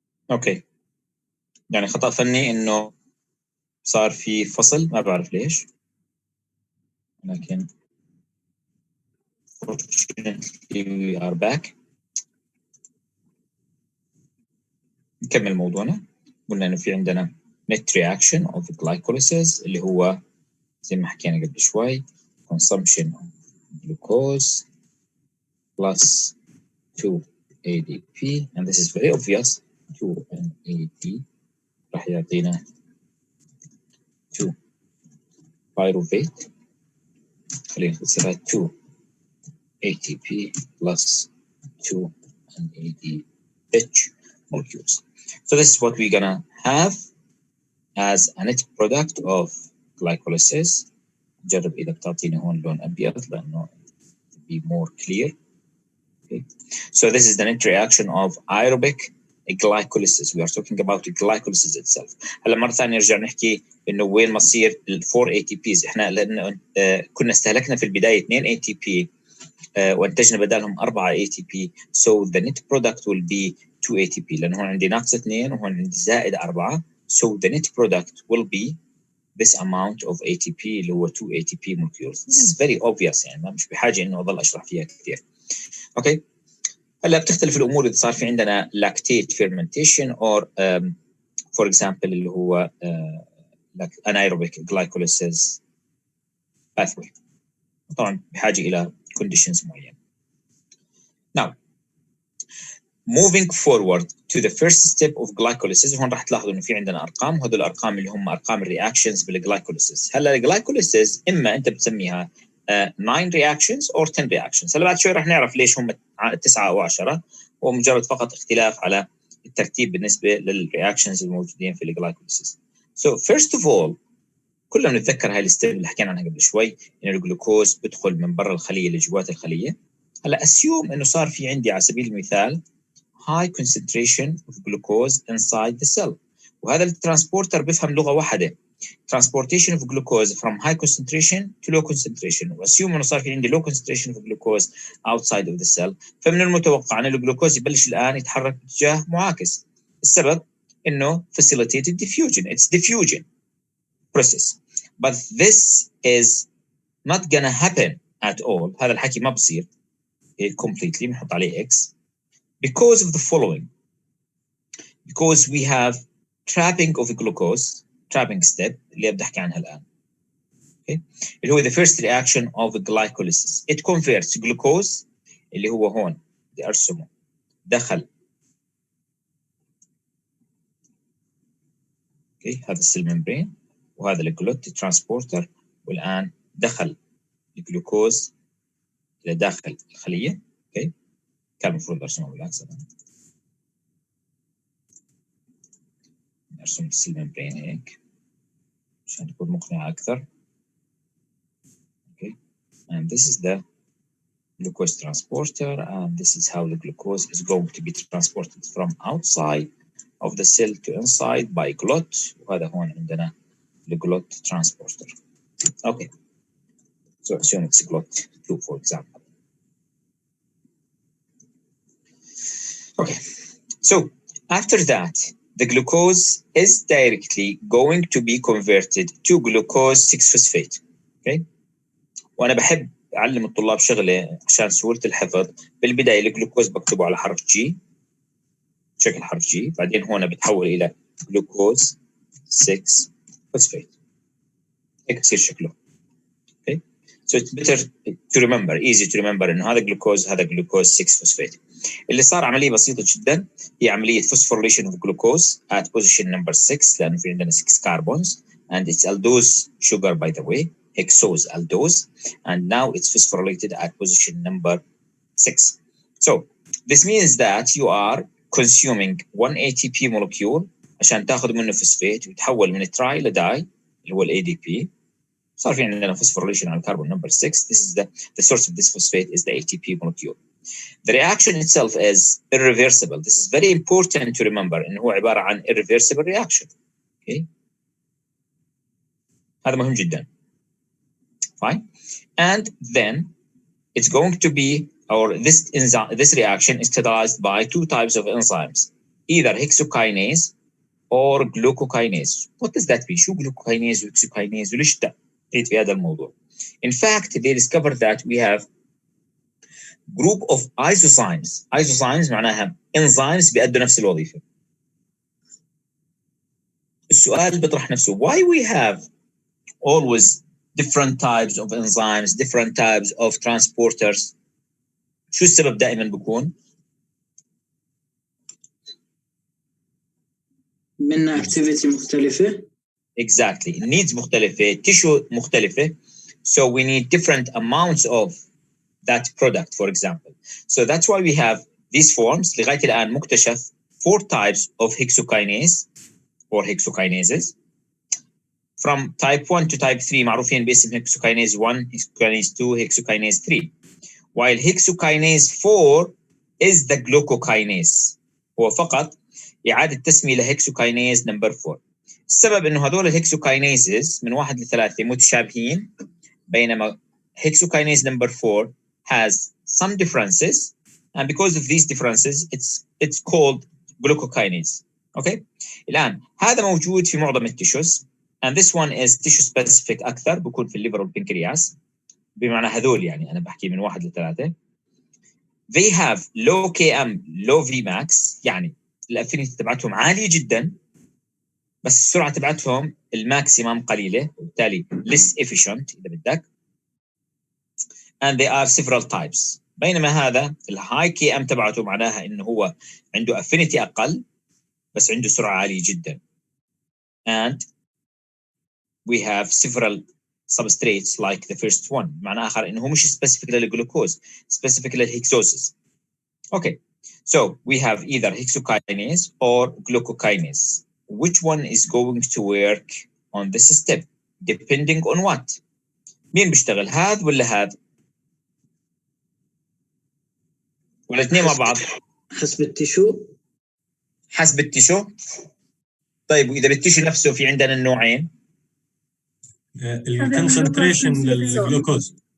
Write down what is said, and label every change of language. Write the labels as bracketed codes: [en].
[ar] اوكي, يعني خطأ فني انه صار في فصل, ما بعرف ليش, لكن [en] fortunately we are back. [ar] نكمل موضوعنا. [en] قلنا انه في عندنا net reaction of glycolysis [ar] اللي هو زي ما حكينا قبل شوي [en] consumption of glucose plus 2 ADP, and this is very obvious, 2 NAD راح يعطينا 2 pyruvate, [ar] خلينا نختصرها [en] 2 ATP plus 2 NADH molecules. So this is what we're gonna have as a net product of glycolysis. [ar] جرب إذا بتعطيني هون لون أبيض لأنه [en] to be more clear. Okay. So this is the net reaction of aerobic glycolysis. We are talking about glycolysis itself. [ar] هلا مرة ثانية نرجع نحكي إنه وين مصير ال 4 ATPs. إحنا لأنه كنا استهلكنا في البداية 2 ATP وانتجنا بدالهم 4 ATP. [en] So the net product will be 2 ATP [ar] لأنه هون عندي ناقص 2 وهون عندي زائد 4. [en] So the net product will be this amount of ATP [ar] اللي هو [en] 2 ATP molecules. This is very obvious, [ar] يعني مش بحاجة إنه أضل أشرح فيها كثير. [en] Okay. [ar] هلا بتختلف الامور اذا صار في عندنا [en] lactate fermentation or for example [ar] اللي هو [en] anaerobic glycolysis pathway. [ar] طبعا بحاجه الى conditions معينه. [en] Now moving forward to the first step of glycolysis. [ar] هون راح تلاحظوا انه في عندنا ارقام، هذول الارقام اللي هم ارقام الرياكشنز بالجلايكوليسيس. هلا الجلايكوليسيس اما انت بتسميها [en] 9 reactions or 10 reactions. [ar] هلا بعد شوي راح نعرف ليش هم 9 او 10، هو مجرد فقط اختلاف على الترتيب بالنسبه للرياكشنز الموجودين في الجلايكوليسيس. [en] So first of all [ar] كلنا بنتذكر هاي الستيب اللي حكينا عنها قبل شوي، ان الجلوكوز بدخل من برا الخليه لجوات الخليه. هلا اسيوم انه صار في عندي على سبيل المثال [en] high concentration of glucose inside the cell، [ar] وهذا الترانسبورتر بيفهم لغه واحده، [en] transportation of glucose from high concentration to low concentration. [ar] واسيوم انه صار في عندي [en] low concentration of glucose outside of the cell، [ar] فمن المتوقع ان الجلوكوز يبلش الان يتحرك باتجاه معاكس. السبب انه [en] facilitated diffusion، it's diffusion process. But this is not gonna happen at all. [ar] هذا الحكي ما بصير completely، بنحط عليه X [en] because of the following. Because we have trapping of glucose، trapping step [ar] اللي بدي احكي عنها الان. [en] Okay. اللي هو the first reaction of glycolysis. It converts glucose [ar] اللي هو هون بدي ارسمه، دخل okay. هذا السيل ممبرين وهذا الجلوت ترانسبورتر، والان دخل الجلوكوز الى داخل الخليه. اوكي كان المفروض ارسمه بالعكس، ارسم السيل ممبرين هيك عشان تكون مقنعه اكثر. [en] Okay and this is the glucose transporter and this is how the glucose is going to be transported from outside of the cell to inside by glut. [ar] وهذا هون عندنا الجلوت transporter. [en] Okay, so assume it's glut 2 for example. Okay, so after that the glucose is directly going to be converted to glucose 6-phosphate. [ar] Okay, وانا بحب اعلم الطلاب شغله عشان سهوله الحفظ. بالبدايه الجلوكوز بكتبه على حرف جي، شكل حرف جي، بعدين هون بتحول الى جلوكوز 6 فوسفات، هيك بصير شكله. [en] okay so it's better to remember, easy to remember [ar] انه هذا جلوكوز هذا جلوكوز 6 فوسفات. اللي صار عمليه بسيطه جدا، هي عمليه [en] phosphorylation of glucose at position number 6 [ar] لانه في عندنا [en] 6 carbons and it's aldose sugar by the way, hexose aldose, and now it's phosphorylated at position number 6. So this means that you are consuming 1 ATP molecule [ar] عشان تاخذ منه فوسفات ويتحول من تراي لداي اللي هو ال [en] ADP. [ar] صار في عندنا phosphorylation على carbon number 6. [en] This is the source of this phosphate is the ATP molecule. The reaction itself is irreversible. This is very important to remember [ar] إنه هو عبارة عن [en] irreversible reaction. Okay. [ar] هذا مهم جدا. Fine. [en] And then it's going to be, or this reaction is catalyzed by 2 types of enzymes, either hexokinase or glucokinase. What does that mean? شو glucokinase و hexokinase [ar] وليش تقيد في هذا الموضوع? [en] In fact, they discovered that we have group of isozymes. [ar] Isozymes معناها enzymes بيأدوا نفس الوظيفة. [en] السؤال بيطرح نفسه, why we have always different types of enzymes, different types of transporters? [ar] شو السبب دائما بيكون؟ من activity مختلفة. [en] Exactly. [ar] Needs مختلفة, tissue مختلفة. [en] So we need different amounts of that product, for example. So that's why we have these forms. [ar] لغاية الآن مكتشف [en] 4 types of hexokinase or hexokinases. From type 1 to type 3 [ar] معروفين باسم [en] hexokinase 1, hexokinase 2, hexokinase 3. While hexokinase 4 is the glucokinase. [ar] هو فقط إعادة تسمية لهexokinase number 4. السبب إنه هذول الهexokinases من 1 ل 3 متشابهين، بينما [en] hexokinase number 4 has some differences, and because of these differences it's called glucokinase. Okay. [ar] الآن هذا موجود في معظم التيشوز [en] and this one is tissue specific [ar] أكثر، بيكون في الليفر والبنكرياس، بمعنى هذول يعني أنا بحكي من 1 ل 3. [en] they have low km low Vmax، [ar] يعني الافينيتي تبعتهم عاليه جدا بس السرعه تبعتهم الماكسيمم قليله وبالتالي [en] less efficient [ar] اذا بدك. [en] and they are several types. [ar] بينما هذا الهاي كي ام تبعته معناها انه هو عنده affinity اقل بس عنده سرعه عاليه جدا. [en] and we have several substrates like the first one، [ar] معنى آخر إنه هو مش specific للجلوكوز، specific للهكسوزز. [en] Okay, so we have either hexokinase or glucokinase. Which one is going to work on this step depending on what؟ [ar] مين بيشتغل، هذا ولا هذا؟ ولا الاثنين مع بعض؟ حسب التشو. حسب التشو. طيب وإذا بالتشو نفسه في عندنا النوعين. الكونسنتريشن للجلوكوز.